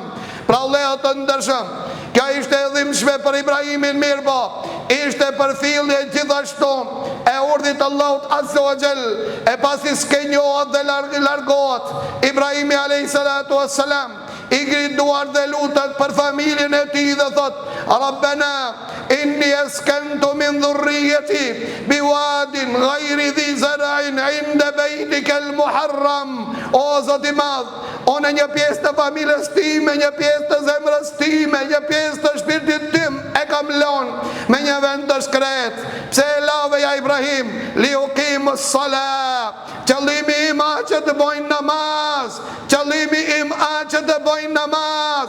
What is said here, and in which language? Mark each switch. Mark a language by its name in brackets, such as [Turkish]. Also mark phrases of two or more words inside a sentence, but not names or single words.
[Albanian] Pra vëllezër të ndershëm, kjo ishte e dhimbshme për Ibrahimin, mirëpo ishte për fillje gjithashtu e urdhit Allahut [Arabic] عز وجل, [Albanian] e pasi skenjohet dhe largohet Ibrahimi [Arabic] عليه الصلاة والسلام, [Albanian] i ngrit duar dhe lutet për familjen e tij dhe thot: [Arabic] ربنا إني أسكنت من ذريتي بواد غير ذي زرع عند بيتك المحرم. [Albanian] O Zoti i Madh, unë një pjesë të familjes time, një pjesë të zemrës time, një pjesë të shpirtit tim e kam lënë me një vend të shkret. Pse e lave ja Ibrahim? [Arabic] ليقيموا الصلاة. [Albanian] Qëllimi im a që të bojnë namaz, qëllimi im a që të bojnë namaz.